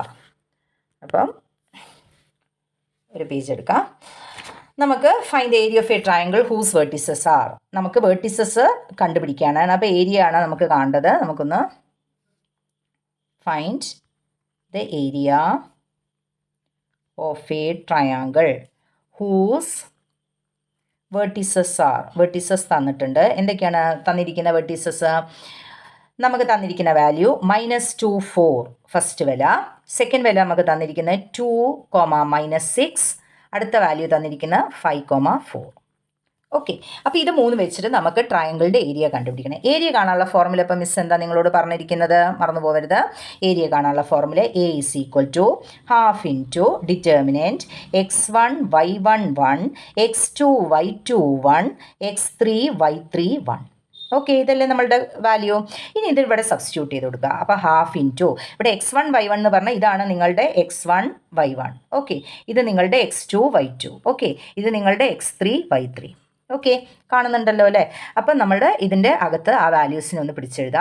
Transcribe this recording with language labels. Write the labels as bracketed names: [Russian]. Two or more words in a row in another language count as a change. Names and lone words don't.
[Malayalam] അപ്പം ഒരു പേജ് എടുക്കാം. [English] നമുക്ക് find the area of a triangle whose vertices are. [Malayalam] നമുക്ക് വേർട്ടിസസ് കണ്ടുപിടിക്കാനാണ്. അപ്പോൾ ഏരിയ ആണ് നമുക്ക് കാണേണ്ടത്. [English] നമുക്കൊന്ന് find the area of a triangle whose vertices are. [Malayalam] vertices തന്നിട്ടുണ്ട്. എന്തൊക്കെയാണ് തന്നിരിക്കുന്ന vertices? നമുക്ക് തന്നിരിക്കുന്ന വാല്യൂ -2 4 ഫസ്റ്റ് വില, സെക്കൻഡ് വില നമുക്ക് തന്നിരിക്കുന്നത് 2, -6, അടുത്ത വാല്യൂ തന്നിരിക്കുന്ന 5, 4. ഓക്കെ, അപ്പോൾ ഇത് 3 വെച്ചിട്ട് നമുക്ക് ട്രയാങ്കിളിൻ്റെ ഏരിയ കണ്ടുപിടിക്കണം. ഏരിയ കാണാനുള്ള ഫോർമുല ഇപ്പം മിസ് എന്താ നിങ്ങളോട് പറഞ്ഞിരിക്കുന്നത്, മറന്നു പോകരുത്. ഏരിയ കാണാനുള്ള ഫോർമുല A = ½ [English] into determinant [Malayalam] x1 y1 1 x2 y2 1 x3 y3 1. ഓക്കെ, ഇതല്ലേ നമ്മളുടെ വാല്യൂ. ഇനി ഇത് ഇവിടെ സബ്സ്റ്റിറ്റ്യൂട്ട് ചെയ്ത് കൊടുക്കുക. അപ്പോൾ ½ ഇൻറ്റു ഇവിടെ x1 y1 എന്ന് പറഞ്ഞാൽ ഇതാണ് നിങ്ങളുടെ x1 y1. ഓക്കെ, ഇത് നിങ്ങളുടെ x2 y2. ഓക്കെ, ഇത് നിങ്ങളുടെ x3 y3. ഓക്കെ, കാണുന്നുണ്ടല്ലോ അല്ലേ. അപ്പം നമ്മുടെ ഇതിൻ്റെ അകത്ത് ആ വാല്യൂസിനെ ഒന്ന് പിടിച്ചെഴുതാം.